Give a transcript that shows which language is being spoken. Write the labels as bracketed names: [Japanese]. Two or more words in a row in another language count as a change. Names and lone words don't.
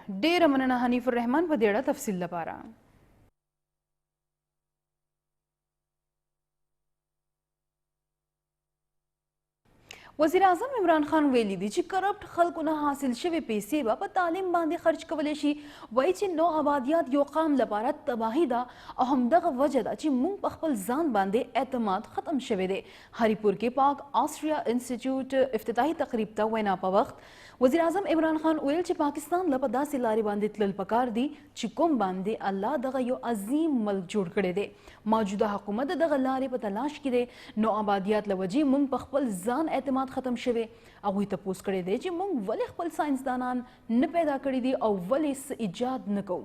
[Pashto] ډېره مننه حنیف الرحمان په دې اړه تفصیل لپاره. وزیر اعظم عمران خان ویلي دي چې کرپټ خلکو نه حاصل شوي پیسې به په تعلیم باندې خرج کولی شي. وایي چې نو آبادیات یو قام لپاره تباهي ده او همدغه وجه ده چې موږ په خپل ځان باندې اعتماد ختم شوی دی. هریپور کې پاک آسټریا انسټیټیوټ افتتاحي تقریب ته وینا په وخت وزیر اعظم عمران خان वیل چې پاکستان له په داسې لارې باندې تلل پکار دي چې کوم باندې الله دغه یو عظیم ملک جوړ کړی دی. موجوده حکومت دغه لارې په تلاش کې دی. نو آبادیات له وجې موږ په خپل ځان اعتماد ختم شوی. هغوی تپوس کړی دی چې موږ ولې خپل ساینسدانان نه پیدا کړي دي او ولې څه ایجاد نه کوو.